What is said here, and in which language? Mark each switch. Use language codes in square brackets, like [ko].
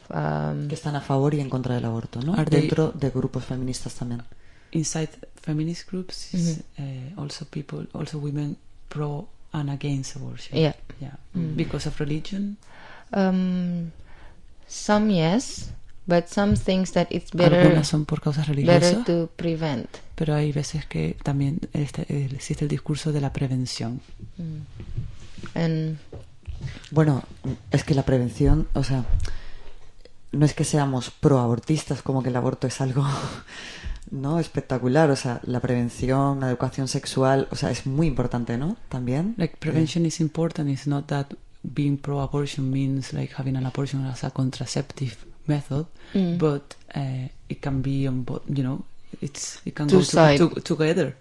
[es] que están a favor y en contra del aborto, ¿no? Dentro de grupos feministas también. [en] Inside feminist groups, also people, also women pro and against abortion. Yeah. Because of religion. Some yes, but some things that it's better. [es] Algunas son por causas religiosas. [en] Better to prevent. [es] Pero hay veces que también existe el discurso de la prevención. [en] And [es] bueno, es que la prevención, o sea, no es que seamos pro-abortistas, como que el aborto es algo, ¿no? Espectacular. O sea, la prevención, la educación sexual, o sea, es muy importante, ¿no? También. [en] Like prevention is important. It's not that being pro-abortion means like having an abortion as a contraceptive method, but it can be on both, you know, it can go together.